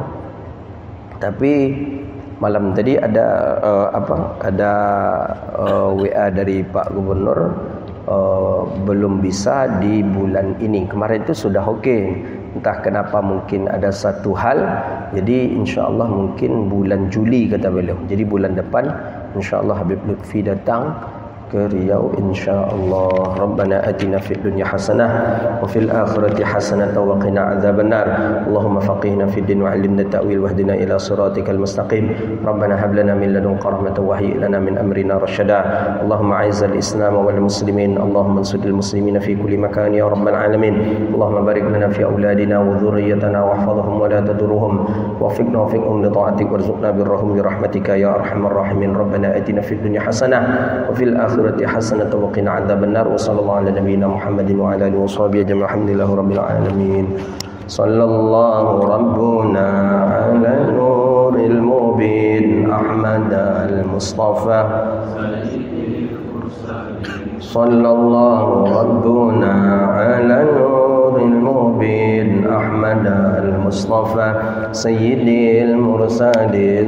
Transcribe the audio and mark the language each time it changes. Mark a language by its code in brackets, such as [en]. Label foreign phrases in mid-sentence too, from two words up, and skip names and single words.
[id] Tapi malam tadi ada WA dari Pak Gubernur, belum bisa di bulan ini. Kemarin itu sudah okey. Entah kenapa, mungkin ada satu hal. Jadi [ar] إن شاء الله [id] mungkin bulan Juli kata beliau. Jadi bulan depan [ar] إن شاء الله [id] Habib Lutfi datang ke Riau [ar] إن شاء الله. ربنا آتنا في الدنيا حسنة وفي الآخرة حسنة وقنا عذاب النار. اللهم فقهنا في الدين وعلمنا التأويل واهدنا إلى صراطك المستقيم. ربنا هب لنا من لدنك رحمة وهيئ لنا من أمرنا رشدا. اللهم أعز الإسلام والمسلمين اللهم انصر المسلمين في كل مكان يا رب العالمين. اللهم بارك لنا في أولادنا وذرياتنا واحفظهم ولا تضرهم. ووفقنا ووفقهم لطاعتك وارزقنا بالرحم برحمتك يا أرحم الراحمين. ربنا آتنا في الدنيا حسنة وفي الآخرة حسنة وقنا عذاب النار. وصلى الله على نبينا محمد وعلى آله وصحبه أجمعين الحمد لله رب العالمين. صلى الله ربنا على النور المبين أحمد المصطفى. صلى الله ربنا على النور المبين أحمد المصطفى سيد المرسلين.